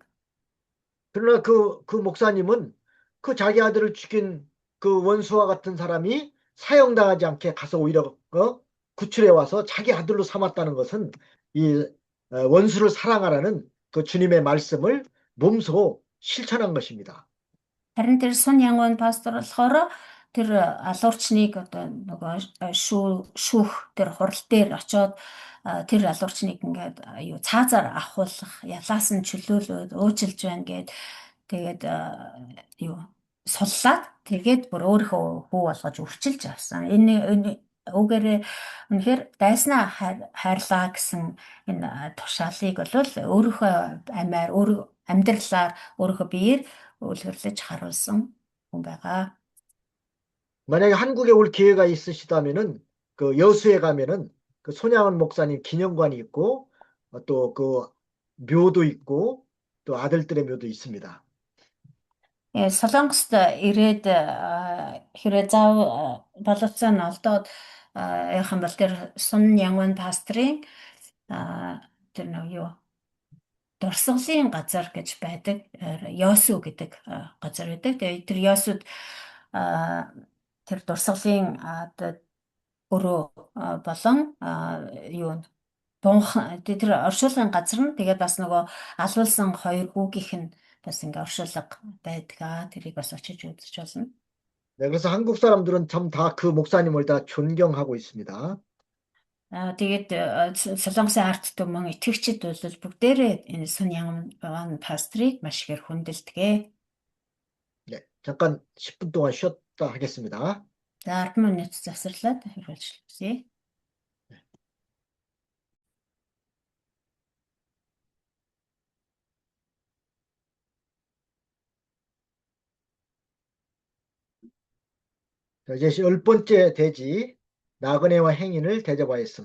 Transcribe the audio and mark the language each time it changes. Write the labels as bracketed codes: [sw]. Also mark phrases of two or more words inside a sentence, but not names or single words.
[ko] 그러나 그 목사님은 그 자기 아들을 죽인 그 원수와 같은 사람이 사형당하지 않게 가서 오히려 구출해 와서 자기 아들로 삼았다는 것은 이 원수를 사랑하라는 그 주님의 말씀을 몸소 실천한 것입니다. [mn] Харин тэр Сун Янгон пастор болохоор тэр алуурчныг одоо нөгөө шүүх тэр хурал дээр очоод тэр алуурчныг ингээд юу цаазаар авахуулах ялаас нь чөлөөлөөд уужилж байна гэд тэгээд юу суллаад тэгээд бүр өөрийнхөө хүү болгож өрчилж авсан. Энэ үгээр үнэхээр дайснаа хайрлаа гэсэн энэ тушаалыг бол өөрийнхөө амиар амьдралаар өөрийнхөө биеэр үлгэрлэж харуулсан хүн байгаа. [ko] 만약에 한국에 올 기회가 있으시다면은 그 여수에 가면은 그 손양원 목사님 기념관이 있고 또 그 묘도 있고 또 아들들의 묘도 있습니다. [mn] Солонгост ирээд хэрэг зав боловцоо нь олдоод явах юм бол тэр Сун Янгон пастрын тэр нэг юу дурсгалын газар гэж байдаг Ёсу гэдэг газар байдаг. Тэгээ тэр Ёсуд тэр дурсгалын өрөө болон юу тэр оршуулгын газар нь тэгээд бас нөгөө алуулсан 2 хүүгийнх нь бас ингээ оршуулга байдгаа. тэрийг бас очиж үзэж болно. [ko] 네, 그래서 한국 사람들은 참 다 그 목사님을 다 존경하고 있습니다. [mn] Тэгээд Солонгосын ард түмэн итгэгчид бол бүгдээрээ энэ Сун Янгон пастрыг маш ихээр хүндэлдэг. [ko] 네, 잠깐 10분 동안 쉬었다 하겠습니다. [mn] За 10 минут завсарлаад хөрвүүлжлээ. [ko] 자, 이제 10번째 대지 나그네와 행인을 대접하였음.